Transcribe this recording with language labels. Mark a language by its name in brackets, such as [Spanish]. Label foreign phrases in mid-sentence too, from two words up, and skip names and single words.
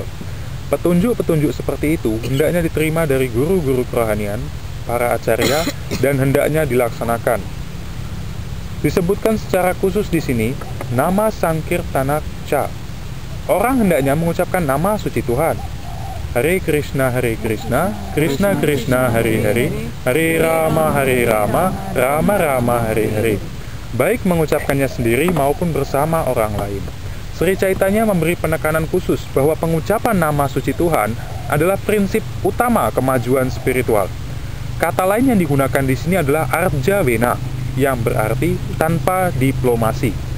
[Indonesian] Petunjuk-petunjuk seperti itu hendaknya diterima dari guru-guru kerohanian, para acarya, dan hendaknya dilaksanakan. Disebutkan secara khusus di sini nama Sankirtana Cha. Orang hendaknya mengucapkan nama suci Tuhan. [Sanskrit] Hare Krishna, Krishna Krishna, Hare Hare, Hare Rama, Rama Rama, Hare Hare. [Indonesian] Baik mengucapkannya sendiri maupun bersama orang lain. Sri Chaitanya memberi penekanan khusus bahwa pengucapan nama suci Tuhan adalah prinsip utama kemajuan spiritual. Kata lain yang digunakan di sini adalah Arja Vena, yang berarti tanpa diplomasi.